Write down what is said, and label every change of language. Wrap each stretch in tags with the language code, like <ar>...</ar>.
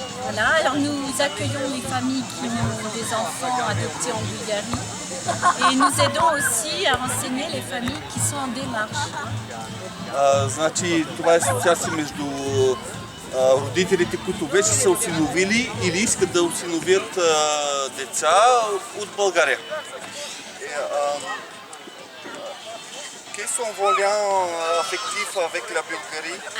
<fr>Voilà, alors nous accueillons les familles qui ont des enfants adoptés en Bulgarie et nous aidons aussi à renseigner les familles qui sont en démarche.</fr> <bg>Значи, това е асоциация между родителите, които вече са осиновили или искат да осиновят деца от България.</bg> <fr>Quels sont vos liens affectifs avec la Bulgarie?</fr>